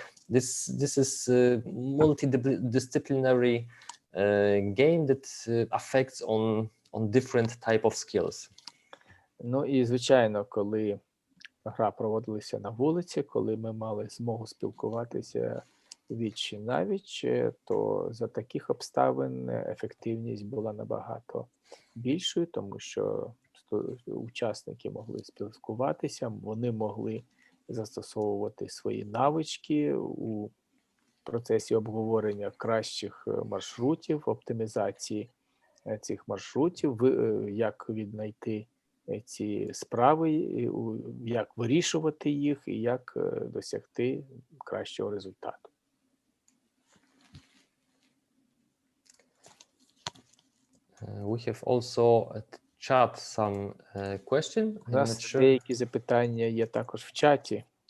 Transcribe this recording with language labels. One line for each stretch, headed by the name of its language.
English: So this is a multidisciplinary game that affects on different type of skills.
Ukrainian: Ну і звичайно, коли гра проводилася на вулиці, коли ми мали змогу спілкуватися віч навіч, то за таких обставин ефективність була набагато більшою, тому що учасники могли спілкуватися, вони могли застосовувати свої навички у процесі обговорення кращих маршрутів, оптимізації цих маршрутів, як віднайти ці справи, як вирішувати їх і як досягти кращого результату.
English: We have also at chat some question.
Ukrainian: У нас деякі запитання є також в чаті.